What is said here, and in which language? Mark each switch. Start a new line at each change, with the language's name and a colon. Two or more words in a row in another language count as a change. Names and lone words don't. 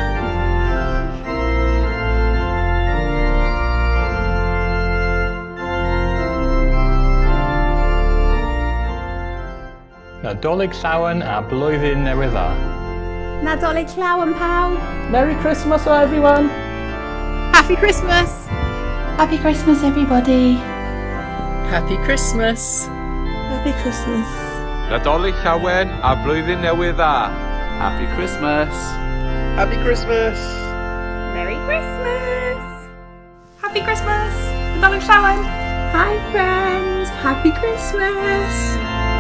Welsh: Nadolig llawen a blwyddyn newydd dda. Nadolig llawen pawb.
English: Merry Christmas, everyone. Happy Christmas. Happy Christmas, everybody. Happy Christmas. Happy Christmas.
Welsh: Nadolig llawen a blwyddyn newydd dda.
English: Happy Christmas. Happy Christmas. Merry Christmas. Happy Christmas.
Welsh: Nadolig llawen.
English: Hi, friends. Happy Christmas.